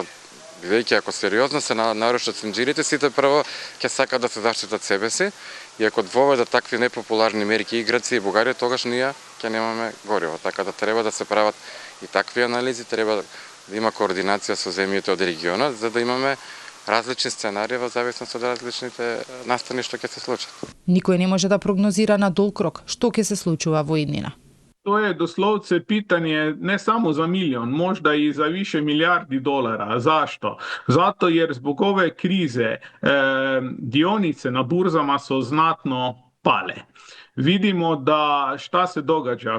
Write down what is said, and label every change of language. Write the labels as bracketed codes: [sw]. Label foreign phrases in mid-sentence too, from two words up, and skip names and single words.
[mk] Бидејќи ако сериозно се нарушат цинџирите, сите прво ќе сакаат да се заштитат себе си и ако воведат такви непопуларни мерки и Грција и Бугарија, тогаш ние ќе немаме гориво. Така да треба да се прават и такви анализи, треба да има координација со земјите од регионот, за да имаме различни сценарии во зависност од различните настани што ќе се случат. Никој не може да прогнозира на долг рок што ќе се случува во иднина. [hr] To je doslovce pitanje ne samo za milijon, možda i za više milijardi dolara. Zašto? Zato jer zbog ove krize dionice na burzama su znatno pale. Vidimo da šta se događa.